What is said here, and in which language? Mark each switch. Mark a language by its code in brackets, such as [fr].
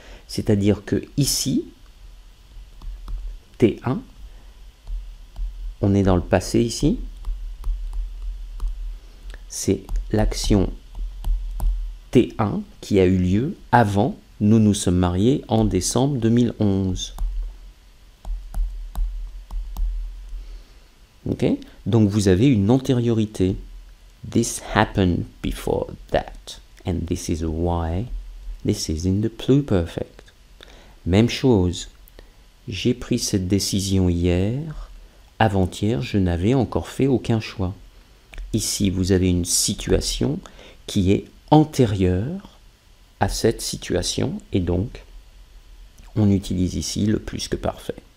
[fr] C'est-à-dire que ici, T1, on est dans le passé ici, c'est l'action T1 qui a eu lieu avant, nous nous sommes mariés en décembre 2011. Okay? Donc vous avez une antériorité. [en] This happened before that. And this is why this is in the pluperfect. [fr] Même chose. J'ai pris cette décision hier. Avant-hier, je n'avais encore fait aucun choix. Ici, vous avez une situation qui est antérieure à cette situation. Et donc, on utilise ici le plus que parfait.